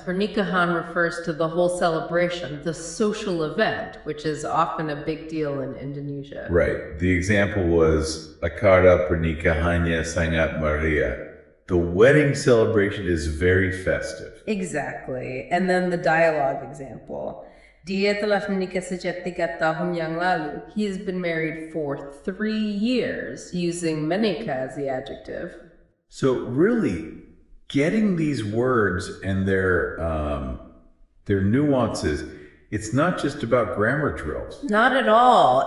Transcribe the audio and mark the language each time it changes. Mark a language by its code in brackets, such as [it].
[en] Pernikahan refers to the whole celebration, the social event, which is often a big deal in Indonesia. Right. The example was [id] Akara pernikahannya sangat meriah. [en] The wedding celebration is very festive. Exactly. And then the dialogue example. [id] Dia telah menikah sejak 3 tahun yang lalu. [en] He has been married for 3 years, using menikah as the adjective. So really, getting these words and their nuances, it's not just about grammar drills. Not at all.